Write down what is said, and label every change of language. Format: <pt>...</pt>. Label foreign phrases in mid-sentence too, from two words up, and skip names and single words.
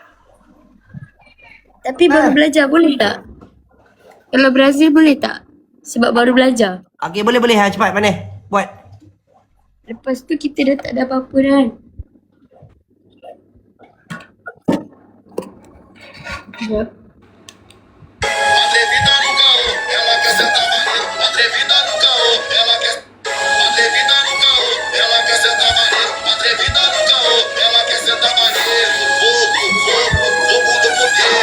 <ms>Tapi baru belajar, boleh tak? Kalau Brazil boleh tak? Sebab baru belajar. Okay, boleh. Cepat, mana? Buat. Lepas tu kita dah tak ada apa-apa dah kan? Sekejap.</ms> <pt>Atrevida no carro, ela quer sentar maneiro. Atrevida no carro, ela quer. Atrevida no carro, ela quer sentar maneiro. Atrevida no carro, ela quer sentar maneiro. Fogo do poder.</pt>